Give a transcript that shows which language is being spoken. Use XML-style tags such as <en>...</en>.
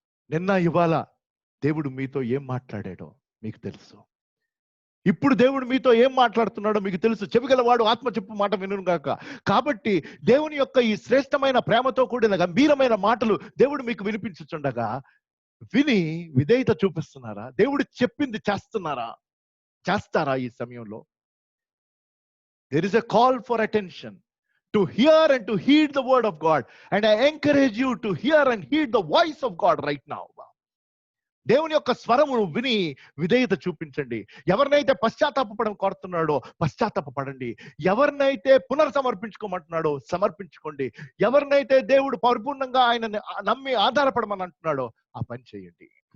<te>నిన్న ఇవాళ దేవుడు మీతో ఏం మాట్లాడాడో మీకు తెలుసు. ఇప్పుడు దేవుడు మీతో ఏం మాట్లాడుతున్నాడో మీకు తెలుసు. చెవిగలవాడు ఆత్మ చెప్పు మాట వినును గాక. కాబట్టి దేవుని యొక్క ఈ శ్రేష్టమైన ప్రేమతో కూడిన గంభీరమైన మాటలు దేవుడు మీకు వినిపించుచుండగా విని విధేయత చూపిస్తున్నారా? దేవుడు చెప్పింది చేస్తారా? ఈ సమయంలో</te> <en>there is a call for attention to hear and to heed the word of God, and I encourage you to hear and heed the voice of God right now.</en> <te>దేవుని యొక్క స్వరమును విని విధేయత చూపించండి. ఎవరినైతే పశ్చాత్తాపపడం కోరుతున్నాడో పశ్చాత్తాపపడండి. ఎవరినైతే పునర్సమర్పించుకోమంటున్నాడో సమర్పించుకోండి. ఎవరినైతే దేవుడు పరిపూర్ణంగా ఆయనని నమ్మి ఆధారపడమని అంటున్నాడో ఆ పని చేయండి.</te>